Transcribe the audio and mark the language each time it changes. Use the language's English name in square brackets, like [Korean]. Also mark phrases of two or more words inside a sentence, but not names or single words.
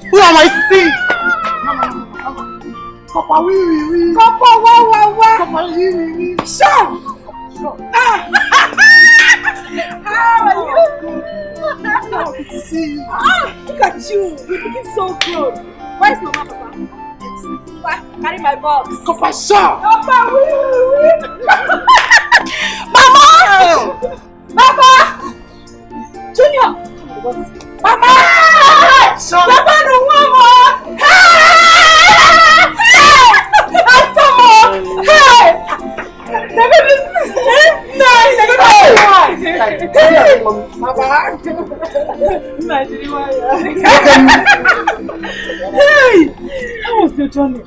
[English] Mama, I see. Papa, oui. Papa, wa. Papa, oui. Sure. How are you? See. Look at you. You're looking so good. Where's Mama, Papa? Carry my box. Papa, sure. Papa, oui. Mama! Papa! Junior! Mama! Sure. Papa, no mama! Hey! How was your journey?